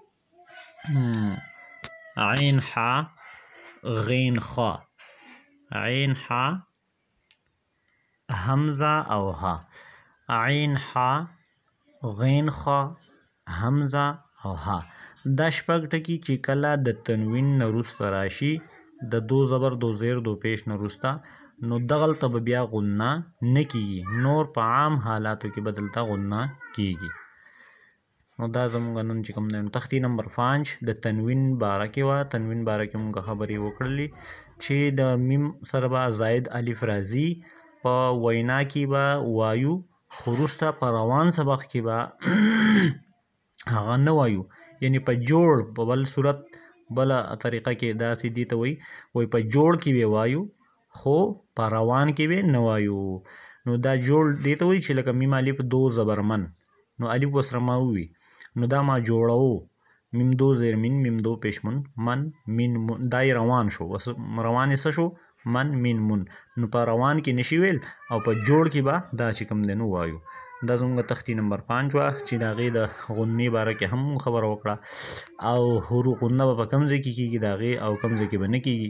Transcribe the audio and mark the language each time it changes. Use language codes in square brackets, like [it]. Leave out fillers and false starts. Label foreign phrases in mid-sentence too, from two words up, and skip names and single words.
[ps] عین حا غین خا، عین حا حمزه او ها، عین حا غین خا حمزه او ها. دا شپږ ټکي چې کله د تنوین نه وروسته راشي د دو زبر دو زیر دو پیش نه وروسته نو دغلته به بیا غنه نه کیږي، نور په عام حالاتو کې به دلته غنه کیږي. نو دا زموږ نن چې کوم دی تختی نمبر 5 د تنوین باره کې وه. تنوین باره کې موږ خبرې وکړلې چې د میم سره به زاید الف راځي، په وینا کې به وایو، خو وروسته په روان سبق کې به هغه نه وایو. یعنی په جوړ په بل صورت بله طریقه کې داسې دي ته وایي په جوړ کې به وایو خو په روان کې به نه وایو. نو دا جوړ دې ته وایي چې لکه میم الف دو زبر من، نو الف ورسره ما ووي نو دا ما جوړو. میم دو زیر مین، میم دو پیش من، من مین من. دا یې روان شو، روان یې څه شو؟ من مین من. نو په روان کې نشي ویل او په جوړ کې به دا چې کوم دی نو وایو. دا زموږ تختی نمبر 5 وه چې د هغې د غنې باره کې هم خبره وکړه او غنه به په کوم ځای کې کېږي د هغې او کوم ځای کې به نه کېږي.